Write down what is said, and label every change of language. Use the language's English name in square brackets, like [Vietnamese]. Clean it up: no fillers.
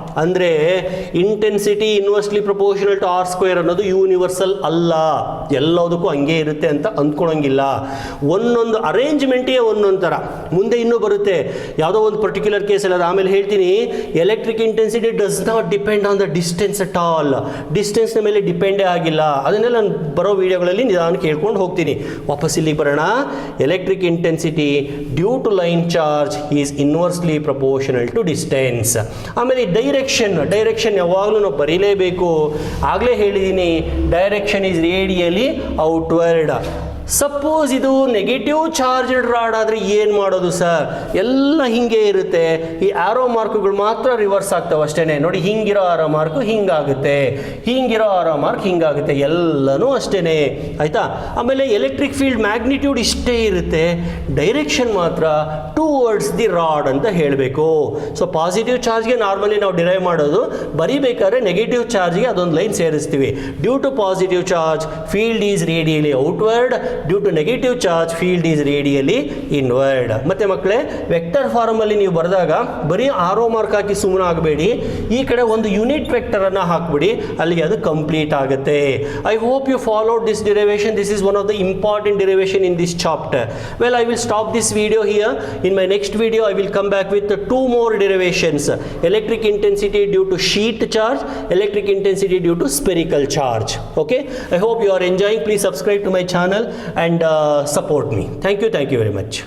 [Kannada] ಅಂದರೆ intensity [English] inversely proportional to r square [Kannada] ಅನ್ನೋದು universal ಅಲ್ಲ, ಎಲ್ಲದಕ್ಕೂ ಹಂಗೆ ಇರುತ್ತೆ ಅಂತ ಅಂದ್ಕೊಳಂಗಿಲ್ಲ. ಒಂದೊಂದು ಅರೇಂಜ್ಮೆಂಟಿಗೆ ಒಂದೊಂದು ಥರ. ಮುಂದೆ ಇನ್ನೂ ಬರುತ್ತೆ ಯಾವುದೋ ಒಂದು ಪರ್ಟಿಕ್ಯುಲರ್ ಕೇಸಲ್ಲಿ, ಅದು ಆಮೇಲೆ ಹೇಳ್ತೀನಿ. [English] Electric intensity does not depend on the distance at all. [Kannada] ಡಿಸ್ಟೆನ್ಸ್ನ ಮೇಲೆ ಡಿಪೆಂಡೇ ಆಗಿಲ್ಲ. ಅದನ್ನೆಲ್ಲ ನಾನು ಬರೋ ವಿಡಿಯೋಗಳಲ್ಲಿ ನಿಧಾನ ಕೇಳ್ಕೊಂಡು ಹೋಗ್ತೀನಿ. ವಾಪಸ್ ಇಲ್ಲಿಗೆ ಬರೋಣ. [English] Electric intensity due to line charge is inversely proportional to distance. [Kannada] ಆಮೇಲೆ ಡೈರೆಕ್ಷನ್ ಯಾವಾಗಲೂ ನಾವು ಬರೀಲೇಬೇಕು. ಆಗಲೇ ಹೇಳಿದ್ದೀನಿ, [English] Direction is radially outward. [Kannada] Suppose ಇದು ನೆಗೆಟಿವ್ ಚಾರ್ಜ್ಡ್ ರಾಡ್ ಆದರೆ ಏನು ಮಾಡೋದು ಸರ್? ಎಲ್ಲ ಹಿಂಗೆ ಇರುತ್ತೆ. ಈ ಆರೋ ಮಾರ್ಕ್ಗಳು ಮಾತ್ರ ರಿವರ್ಸ್ ಆಗ್ತವೆ ಅಷ್ಟೇ. ನೋಡಿ, ಹಿಂಗಿರೋ ಆರೋ ಮಾರ್ಕು ಹಿಂಗಾಗುತ್ತೆ, ಹಿಂಗಿರೋ ಆರೋ ಮಾರ್ಕ್ ಹಿಂಗಾಗುತ್ತೆ, ಎಲ್ಲನೂ ಅಷ್ಟೇ, ಆಯಿತಾ. ಆಮೇಲೆ ಎಲೆಕ್ಟ್ರಿಕ್ ಫೀಲ್ಡ್ ಮ್ಯಾಗ್ನಿಟ್ಯೂಡ್ ಇಷ್ಟೇ ಇರುತ್ತೆ, ಡೈರೆಕ್ಷನ್ ಮಾತ್ರ [English] towards the rod [Kannada] ಅಂತ ಹೇಳಬೇಕು. ಸೊ ಪಾಸಿಟಿವ್ ಚಾರ್ಜ್ಗೆ ನಾರ್ಮಲಿ ನಾವು ಡಿರೈವ್ ಮಾಡೋದು, ಬರೀಬೇಕಾದ್ರೆ ನೆಗೆಟಿವ್ ಚಾರ್ಜ್ಗೆ ಅದೊಂದು line ಸೇರಿಸ್ತೀವಿ. [English] Due to positive charge field is radially outward, due to negative charge field is radially inward. [Kannada] ಮತ್ತೆ ಮಕ್ಕಳೇ, ವೆಕ್ಟರ್ ಫಾರ್ಮಲ್ಲಿ ನೀವು ಬರೆದಾಗ ಬರೀ ಆರೋ ಮಾರ್ಕ್ ಹಾಕಿ ಸುಮ್ಮನೆ ಆಗಬೇಡಿ, ಈ ಕಡೆ ಒಂದು ಯೂನಿಟ್ ವೆಕ್ಟರನ್ನು ಹಾಕ್ಬಿಡಿ, ಅಲ್ಲಿಗೆ ಅದು ಕಂಪ್ಲೀಟ್ ಆಗುತ್ತೆ. [English] I hope you followed this derivation. This is one of the important derivation in this chapter. Well, I will stop this video here. In my next video, I will come back with 2 more derivations: electric intensity due to sheet charge, electric intensity due to spherical charge. Okay, I hope you are enjoying. Please subscribe to my channel and support me. Thank you very much.